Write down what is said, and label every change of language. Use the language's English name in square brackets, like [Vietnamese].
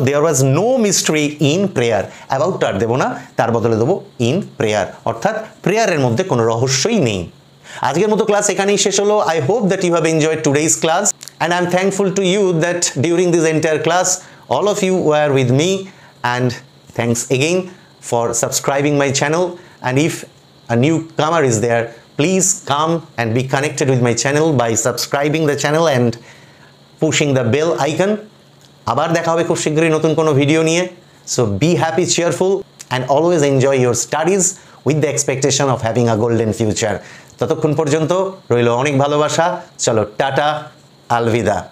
[English] There was no mystery in prayer. [Bangla] অ্যাবাউটটা আর দেবো না, তার বদলে দেবো ইন প্রেয়ার, অর্থাৎ প্রেয়ারের মধ্যে কোনো রহস্যই নেই। আজকের মতো ক্লাস এখানেই শেষ হলো। [English] I hope that you have enjoyed today's class and I am thankful to you that during this entire class all of you were with me, and thanks again for subscribing my channel. And if a newcomer is there, please come and be connected with my channel by subscribing the channel and pushing the bell icon. [Bangla] আবার দেখা হবে খুব শীঘ্রই নতুন কোনো video নিয়ে। [English] So be happy, cheerful and always enjoy your studies with the expectation of having a golden future. [Bangla] ততক্ষণ পর্যন্ত রইল অনেক ভালোবাসা। চলো টাটা, আলবিদা।